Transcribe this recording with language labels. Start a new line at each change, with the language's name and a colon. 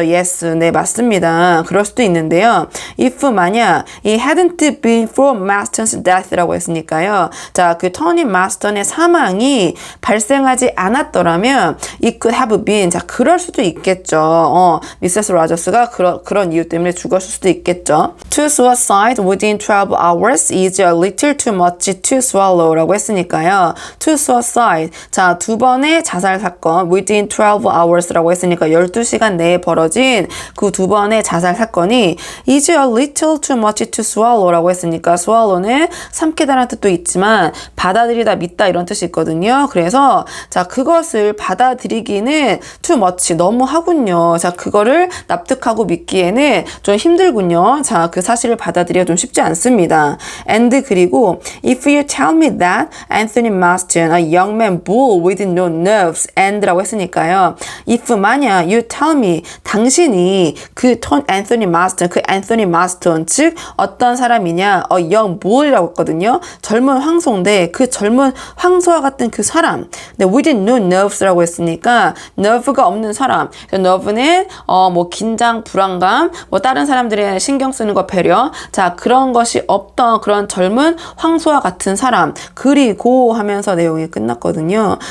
English: yes,
Korean: 네 맞습니다. 그럴 수도 있는데요.
English: if
Korean: 만약
English: it hadn't been for Marston's death
Korean: 라고 했으니까요. 자, 그 토니 마스턴의 사망이 발생하지 않았더라면
English: it could have been
Korean: 자 그럴 수도 있겠죠. 미세스 로저스가 그런 이유 때문에 죽었을 수도 있겠죠.
English: To suicide within 12 hours is a little too much to swallow
Korean: 라고 했으니까요.
English: To suicide
Korean: 자 두 번의 자살 사건
English: within 12 hours
Korean: 라고 했으니까 12시간 내에 벌어진 그 두 번의 자살 사건이
English: is a little too much to swallow
Korean: 라고 했으니까 swallow는 삼키다라는 뜻도 있지만 받아들이다, 믿다 이런 뜻이 있거든요. 그래서 자 그것을 받아들이기는
English: too much
Korean: 너무 하군요. 자 그거를 납득하고 믿기에는 좀 힘들군요. 자 그 사실을 받아들이기가 좀 쉽지 않습니다.
English: And
Korean: 그리고
English: if you tell me that Anthony Marston, a young man bull with no nerves and
Korean: 라고 했으니까요.
English: if
Korean: 만약
English: you tell me
Korean: 당신이 그 앤서니 마스턴 그 앤서니 마스턴 즉 어떤 사람이냐
English: young bull
Korean: 이라고 했거든요. 젊은 황소인데 그 젊은 황소와 같은 그 사람 근데
English: with no nerves
Korean: 라고 했으니까 nerve가 없는 사람 nerve는 뭐 긴장 불안감 뭐 다른 사람들의 신경 쓰는 거 배려 자 그런 것이 없던 그런 젊은 황소와 같은 사람 그리고 하면서 내용이 끝났거든요.